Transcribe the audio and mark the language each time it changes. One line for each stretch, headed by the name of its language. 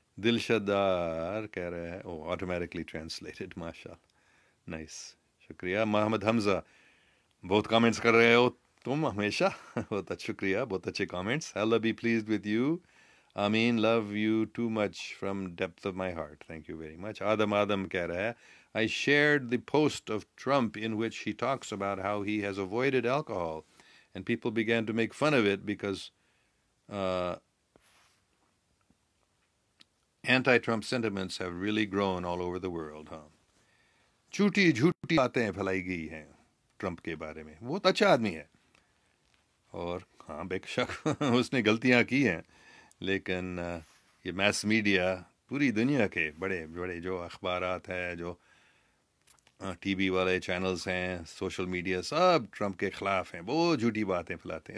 Urdu: دلشدار کہہ رہے ہیں
English: automatically translated,
Urdu: ماشاء اللہ، نائس، شکریہ. محمد حمزہ: بہت کامنٹس کر رہے ہو تم ہمیشہ، بہت اچھا شکریہ، بہت اچھے comments.
English: Allah be pleased with you, آمین. Love you too much from depth of my heart. Thank you very much. Adam
Urdu: کہہ رہا ہے:
English: I shared the post of Trump in which he talks about how he has avoided alcohol, and people began to make fun of it because uh, anti-Trump sentiments have really grown all over the world.
Urdu: ہاں، جھوٹی باتیں پھیلائی گئی ہیں Trump کے بارے میں. بہت اچھا آدمی ہے، اور ہاں بے شک اس نے غلطیاں کی ہیں، لیکن یہ میس میڈیا، پوری دنیا کے بڑے بڑے جو اخبارات ہیں، جو ٹی وی والے چینلز ہیں، سوشل میڈیا، سب ٹرمپ کے خلاف ہیں، بہت جھوٹی باتیں پھیلاتے ہیں.